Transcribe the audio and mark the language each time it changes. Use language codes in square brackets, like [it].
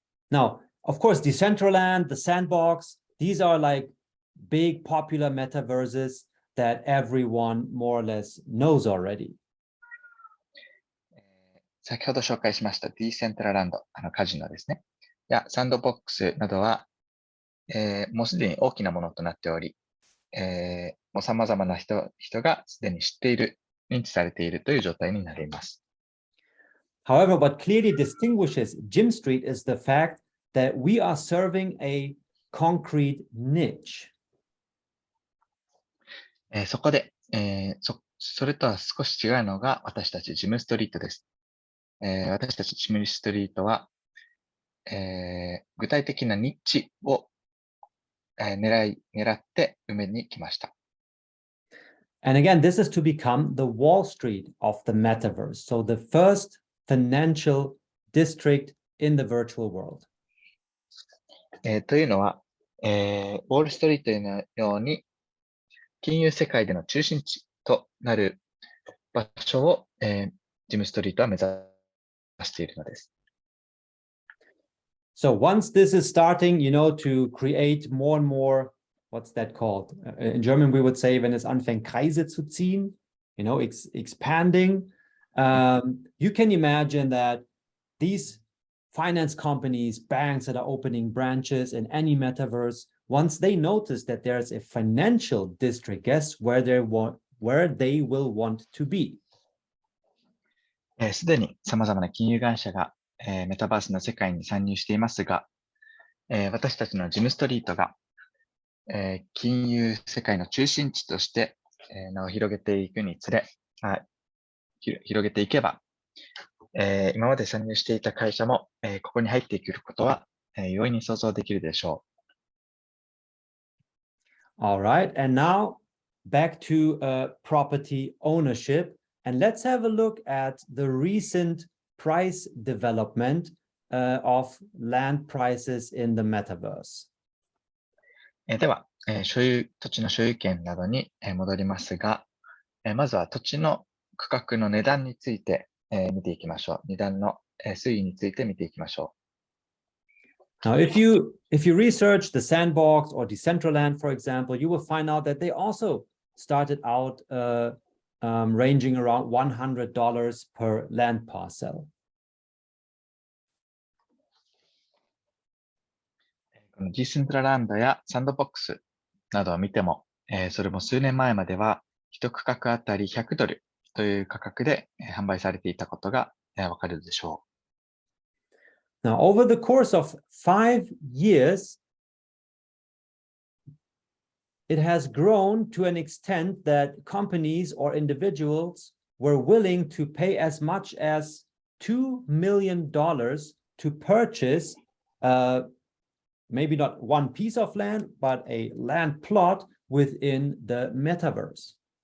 [en] Now, of course, Decentraland, the Sandbox, these are like big popular metaverses that everyone more or less knows already. [ja] 先ほど紹介しましたディーセントラランド、カジノですね。やサンドボックスなどは、もうすでに大きなものとなっており、もう様々な人がすでに知っている、認知されているという状態になります。 [en] However, what clearly distinguishes GYMSTREET is the fact that we are serving a concrete niche. [ja] そこで、それとは少し違うのが私たちGYMSTREETです。私たちGYMSTREETは、具体的なニッチを、狙って埋めに来ました。 [en] And again, this is to become the Wall Street of the metaverse. So the first financial district in the virtual world. [ja] というのは、ウォールストリートのように金融世界での中心地となる場所を、ジムストリートは目指しているのです。 [en] So once this is starting, to create more and more, what's that called? In German, we would say, [de] wenn es anfängt, Kreise zu ziehen, [en] expanding. You can imagine that these finance companies, banks that are opening branches in any metaverse, once they notice that there's a financial district, guess where they will want to be. [ja] すでに様々な金融会社が、メタバースの世界に参入していますが、私たちのジムストリートが、金融世界の中心地として、名を広げていくにつれ、広げていけば、今まで参入していた会社も、ここに入ってくることは、容易に想像できるでしょう。 [en] All right, and now back to property ownership, and let's have a look at the recent price development of land prices in the metaverse. [ja] では、土地の所有権などに戻りますが、まずは土地の区画の値段について見ていきましょう。値段の推移について見ていきましょう。 [en] Now, if you research the Sandbox or Decentraland, for example, you will find out that they also started out ranging around $100 per land parcel. [ja] このディセントラランドやサンドボックスなどを見ても、それも数年前までは1区画あたり$100という価格で販売されていたことがわかるでしょう。 [en] Now, over the course of 5 years, it has grown to an extent that companies or individuals were willing to pay as much as $2 million to purchase maybe not one piece of land, but a land plot within the metaverse.